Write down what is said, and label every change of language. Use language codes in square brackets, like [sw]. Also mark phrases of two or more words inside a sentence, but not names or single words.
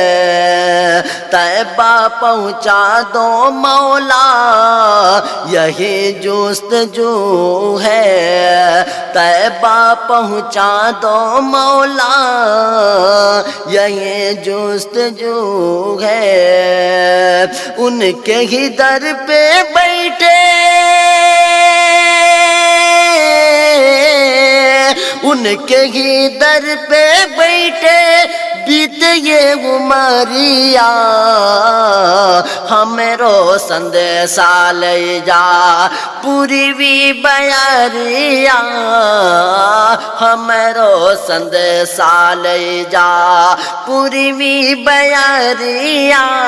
[ur] طیبہ پہنچا دو مولا یہی جستجو ہے، طیبہ پہنچا دو مولا یہی جستجو ہے، ان کے ہی در پہ بیٹھے ان کے ہی در پہ بیٹھے [bho] बीत ये उमरिया हमरो संदेशा ले जा पूर्वी बयरिया हमरो संदेशा ले जा पूर्वी बयरिया